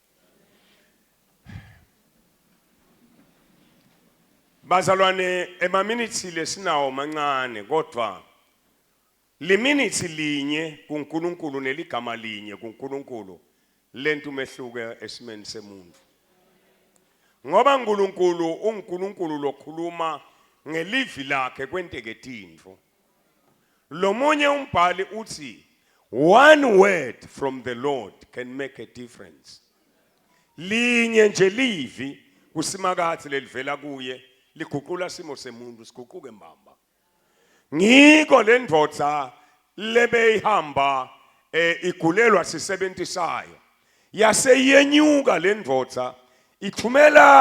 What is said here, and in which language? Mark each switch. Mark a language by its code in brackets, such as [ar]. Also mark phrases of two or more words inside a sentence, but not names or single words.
[ss] Bazalwane emaminithi lesinawo mancane kodwa liminithi linye kuNkulunkulu neligama linye kuNkulunkulu lento umehluke esimeni semuntu ngoba uNkulunkulu uNkulunkulu lokhuluma ngelivi lakhe kwenteke tintfo lomunye umbhali uthi [en] one word from the Lord can make a difference [ss] linye nje livi kusimakathi lelivela kuye liguqula simo semuntu siguquke mbamba ngiko lendvodza lebeyihamba igulelwa sisebentisayo yaseyenyuka lendvodza ithumela